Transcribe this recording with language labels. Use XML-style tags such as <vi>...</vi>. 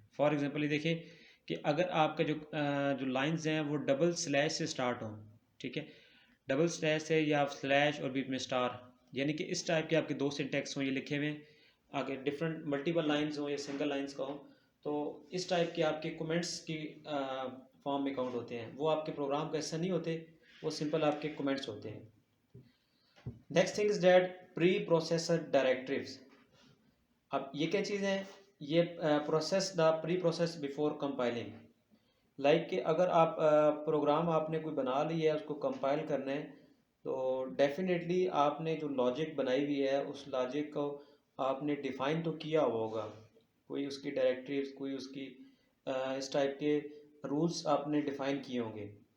<en>for example</en> <ur>یہ دیکھیں کہ اگر آپ کا جو لائنز ہیں وہ ڈبل سلیش سے سٹارٹ ہوں، ٹھیک ہے، ڈبل سلیش سے یا سلیش اور بیچ میں اسٹار، یعنی کہ اس ٹائپ کے آپ کے دو سنٹیکس ہوں یہ لکھے ہوئے، آگے ڈفرینٹ ملٹیپل لائنز ہوں یا سنگل لائنز کا ہوں، تو اس ٹائپ کے آپ کے کومنٹس کی فارم میں کاؤنٹ ہوتے ہیں. وہ آپ کے پروگرام کا حصہ نہیں ہوتے، وہ سمپل آپ کے کومنٹس ہوتے ہیں.</ur> <en>Next thing is that pre processor directives.</en> <ur>اب یہ کیا چیز ہے؟ یہ process the</ur> <en>Pre process before compiling.</en> <ur>Like کہ اگر آپ پروگرام آپ نے کوئی بنا لی ہے اس کو کمپائل کرنا ہے تو ڈیفینیٹلی آپ نے جو لاجک بنائی ہوئی ہے اس لاجک کو آپ نے ڈیفائن تو کیا ہوگا، کوئی اس کی ڈائریکٹریز، کوئی اس کی اس ٹائپ کے رولز آپ نے ڈیفائن کیے ہوں گے.</ur>